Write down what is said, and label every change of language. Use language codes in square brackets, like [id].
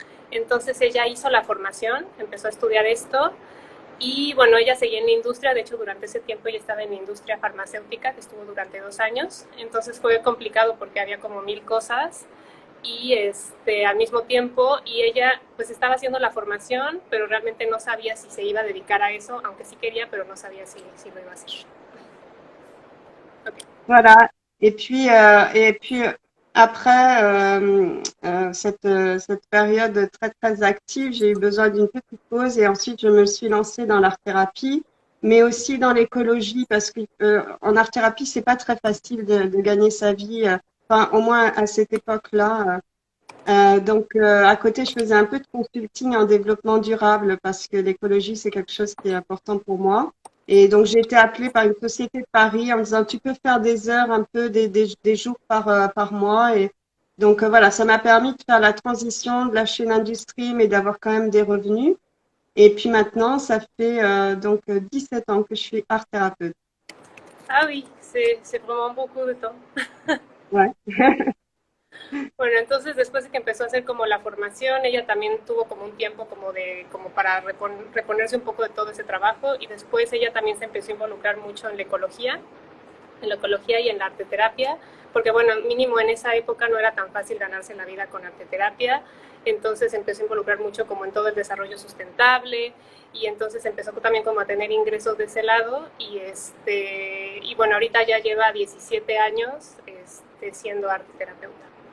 [es] Entonces ella hizo la formación, empezó a estudiar esto y bueno, ella seguía en la industria, de hecho durante ese tiempo ella estaba en la industria farmacéutica, que estuvo durante 2 años, entonces fue complicado porque había como mil cosas y al mismo tiempo, y ella pues estaba haciendo la formación, pero realmente no sabía si se iba a dedicar a eso, aunque sí quería, pero no sabía si lo iba a hacer. Okay. [fr] Voilà. Et puis après cette période très très active, j'ai eu besoin d'une petite pause et ensuite je me suis lancée dans l'art-thérapie, mais aussi dans l'écologie parce que en art-thérapie c'est pas très facile de gagner sa vie, enfin au moins à cette époque-là. Donc à côté je faisais un peu de consulting en développement durable parce que l'écologie c'est quelque chose qui est important pour moi. Et donc, j'ai été appelée par une société de Paris en me disant, tu peux faire des heures un peu, des jours par mois. Et donc, voilà, ça m'a permis de faire la transition, de lâcher l'industrie, mais d'avoir quand même des revenus. Et puis maintenant, ça fait donc 17 ans que je suis art thérapeute. Ah oui, c'est vraiment beaucoup de temps. Ouais. [es] Bueno, entonces después de que empezó a hacer como la formación, ella también tuvo como un tiempo como para reponerse un poco de todo ese trabajo y después ella también se empezó a involucrar mucho en la ecología y en la arteterapia, porque bueno, mínimo en esa época no era tan fácil ganarse la vida con arteterapia, entonces empezó a involucrar mucho como en todo el desarrollo sustentable y entonces empezó también como a tener ingresos de ese lado y bueno, ahorita ya lleva 17 años siendo arteterapeuta.